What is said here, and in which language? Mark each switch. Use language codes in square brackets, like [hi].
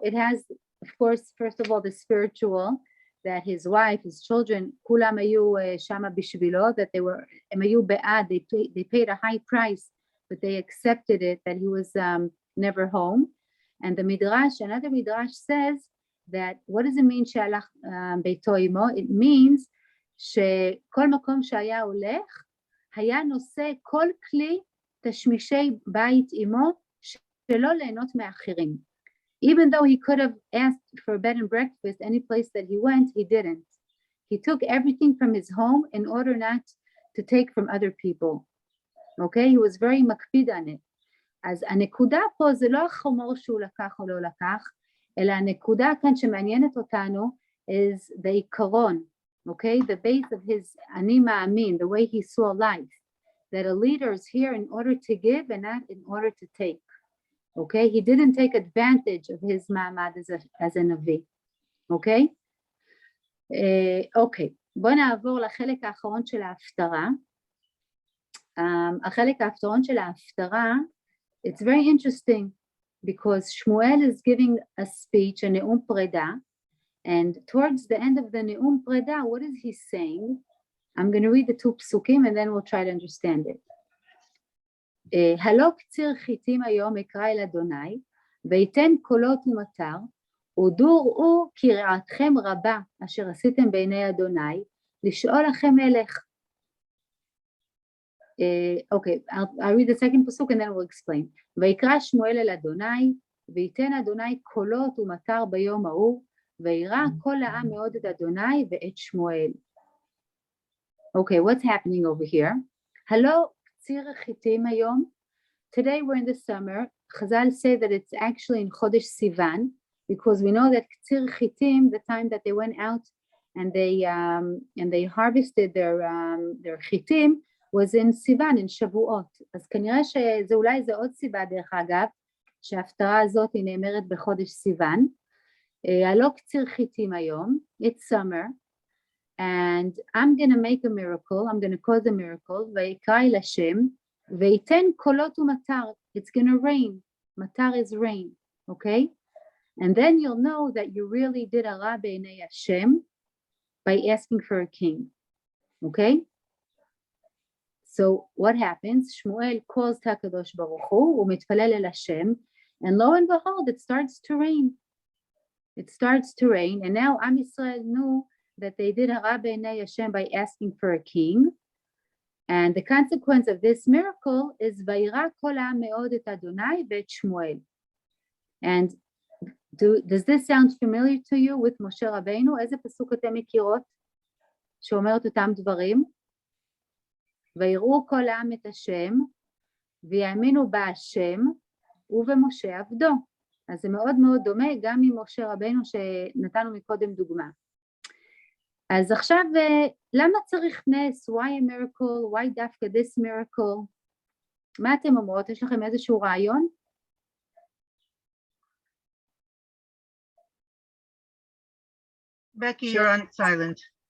[en] It has, of course, first of all, the spiritual, that his wife, his children, [he] kulam hayu shama bishvilo, [en] that they were, [he] הם היו בעד, [en] they paid a high price, but they accepted it, that he was never home. And the Midrash, another Midrash says that, what does it mean [he] she'alach beito imo? [en] It means [he] שכל מקום שהיה הולך, היה נושא כל כלי תשמישי בית עמו, שלא ליהנות מאחרים. [en] Even though he could have asked for bed and breakfast any place that he went, he didn't. He took everything from his home in order not to take from other people. Okay? He was very מקפיד on it. [he] אז הנקודה פה זה לא החומר שהוא לקח או לא לקח, אלא הנקודה כאן שמעניינת אותנו [en] is the [he] עיקרון. [en] Okay, the base of his ani ma'amin, the way he saw life, that a leader is here in order to give and not in order to take. Okay, he didn't take advantage of his ma'amad as a navi. Okay, okay. [he] בוא נעבור לחלק האחרון של ההפטרה. החלק האחרון של ההפטרה, [en] it's very interesting because Shmuel is giving a speech, a [he] נאום פרידה. [en] And towards the end of the Ne'um Preda, what is he saying? I'm going to read the two psukim and then we'll try to understand it. [he] הלא קציר חיטים היום אקרא אל אדוני, ויתן קולות ומטר, ודוראו כי רעתכם רבה, אשר עשיתם בעיני אדוני, לשאול לכם מלך. [en] Okay, I'll read the second pasuk and then we'll explain. [he] ויקרא שמואל אל אדוני, ויתן אדוני קולות ומטר ביום ההוא, וירא כל העם מאוד את אדוני ואת שמואל. [en] Okay, what's happening over here? [he] הלא קציר חיטים היום. [en] Today we're in the summer. Chazal say that it's actually in Chodesh Sivan, because we know that [he] קציר חיטים, [en] the time that they went out and they harvested their חיטים, was in Sivan, in שבועות. [he] אז כנראה שזה אולי זה עוד סיבה דרך אגב, שההפטרה הזאת היא נאמרת בחודש סיוון. הלא קציר חיטים היום, [en] it's summer, and I'm going to make a miracle, I'm going to cause a miracle, [he] ויקרא אל השם, ויתן קולות ומטר, [en] it's going to rain, מטר is rain, okay? And then you'll know that you really did הרע בעיני השם by asking for a king, okay? So what happens? Shmuel calls HaKadosh Baruch Hu, [he] הוא מתפלל אל השם, [en] and lo and behold, it starts to rain. It starts to rain, and now Am Yisrael knew that they did [he] hara b'nei Hashem [en] by asking for a king, and the consequence of this miracle is [he] vayira kol ha'am me'od et Adonai ve'et Shmuel. [en] And does this sound familiar to you with Moshe Rabbeinu? [he] איזה פסוק אתם מכירות שאומר את אותם דברים? ויראו כל העם את השם, ויאמינו בהשם ובמשה עבדו. אז זה מאוד מאוד דומה גם ממשה רבנו שנתנו מקודם דוגמה. אז עכשיו, למה צריך נס? [en] Why a miracle? Why דווקא this miracle? [he] מה אתם אומרות? יש לכם איזשהו רעיון? [en] Becky, you're on silent.